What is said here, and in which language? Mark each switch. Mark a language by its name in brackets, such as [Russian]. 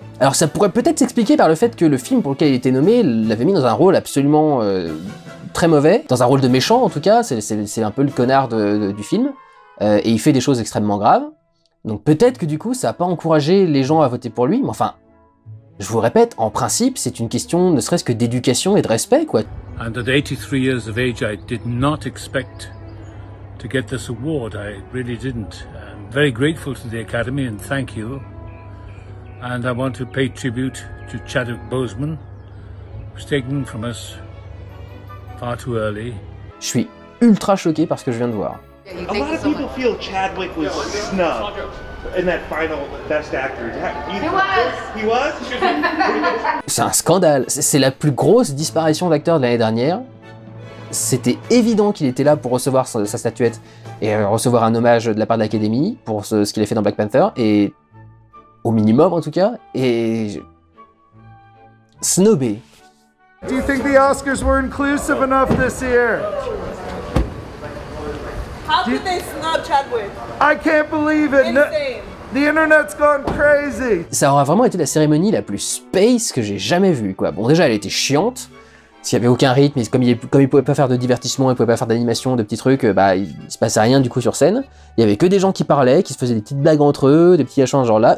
[French] Alors ça pourrait peut-être s'expliquer par le fait que le film pour lequel il était nommé l'avait mis dans un rôle absolument très mauvais, dans un rôle de méchant en tout cas, c'est un peu le connard du film, et il fait des choses extrêmement graves. Donc peut-être que du coup ça n'a pas encouragé les gens à voter pour lui, mais enfin, je vous répète, en principe c'est une question ne serait-ce que d'éducation et de respect, quoi. [English] And at 83 years of age, I did not expect to get this award. I really didn't. I'm very grateful to the Academy and thank you. And I want to pay tribute to Chadwick Boseman, who's taken from us far too early. [French] Je suis ultra choqué par ce que je viens de voir. [English] A lot of people feel Chadwick was snubbed in that final Best Actor. He was? [French] C'est un scandale. C'est la plus grosse disparition d'acteur de l'année dernière. C'était évident qu'il était là pour recevoir sa statuette et recevoir un hommage de la part de l'Académie pour ce qu'il a fait dans Black Panther, et au minimum en tout cas, et snobé. [English] Do you think the Oscars were inclusive enough this year? How could they snub Chadwick? I can't believe it. Insane. The internet's gone crazy. [French] Ça aura vraiment été la cérémonie la plus space que j'ai jamais vue, quoi. Bon, déjà, elle était chiante, s'il y avait aucun rythme, et comme il pouvait pas faire de divertissement, il pouvait pas faire d'animation, de petits trucs, il se passait rien du coup sur scène. Il y avait que des gens qui parlaient, qui se faisaient des petites blagues entre eux, des petits échanges genre là.